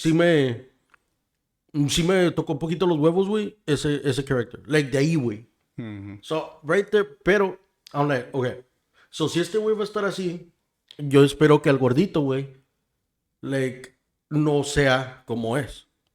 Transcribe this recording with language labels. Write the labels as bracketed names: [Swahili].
[Spanish] sí me tocó un poquito los huevos, güey, ese character. Like, de ahí, güey. [English] So, right there, [Spanish] pero, [English] I'm like, okay. [Spanish] So, si este güey va a estar así, yo espero que el gordito, güey, like, no sea como es.